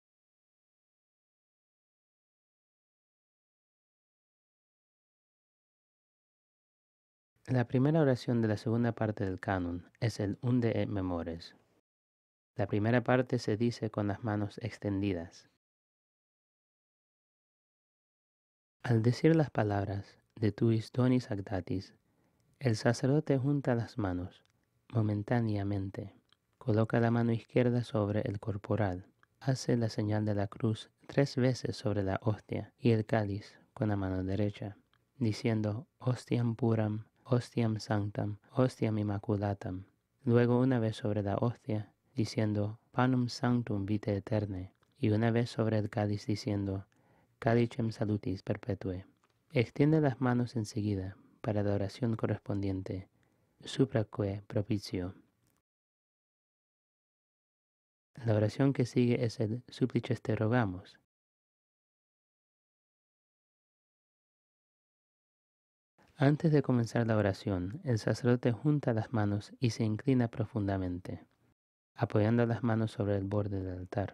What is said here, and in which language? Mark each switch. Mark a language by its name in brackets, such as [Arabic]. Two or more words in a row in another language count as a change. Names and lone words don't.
[Spanish] La primera oración de la segunda parte del canon es el [Latin] Unde et Memores. [Spanish] La primera parte se dice con las manos extendidas. Al decir las palabras [Latin] de tuis donis actatis, [Spanish] el sacerdote junta las manos momentáneamente, coloca la mano izquierda sobre el corporal, hace la señal de la cruz 3 veces sobre la hostia y el cáliz con la mano derecha, diciendo [Latin] Hostiam puram, Hostiam sanctam, Hostiam immaculatam. [Spanish] Luego una vez sobre la hostia, diciendo [Latin] Panum sanctum vitae aeternae, [Spanish] y una vez sobre el cáliz diciendo [Latin] Calicem salutis perpetue. [Spanish] Extiende las manos enseguida para la oración correspondiente, [Latin] supraque propicio. [Spanish] La oración que sigue es el [Latin] Supplices te rogamos. [Spanish] Antes de comenzar la oración, el sacerdote junta las manos y se inclina profundamente, apoyando las manos sobre el borde del altar.